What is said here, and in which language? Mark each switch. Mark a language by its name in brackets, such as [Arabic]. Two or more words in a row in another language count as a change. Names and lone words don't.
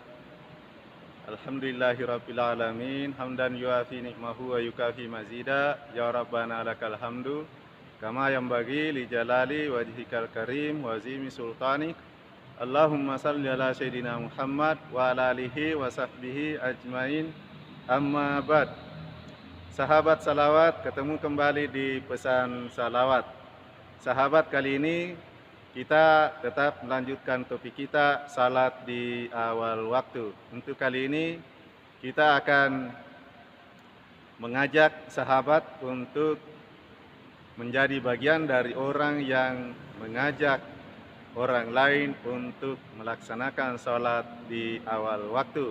[Arabic] الحمد لله رب العالمين، حمدا يوافي نعمه ويكافئ مزيده. يا ربنا لك الحمد كما ينبغي لجلال وجهك الكريم وعظيم سلطانك. اللهم صل على سيدنا محمد وعلى آله وصحبه أجمعين. أما بعد. [Indonesian] Sahabat salawat, ketemu kembali di pesan salawat. Sahabat, kali ini kita tetap melanjutkan topik kita, salat di awal waktu. Untuk kali ini kita akan mengajak sahabat untuk menjadi bagian dari orang yang mengajak orang lain untuk melaksanakan salat di awal waktu.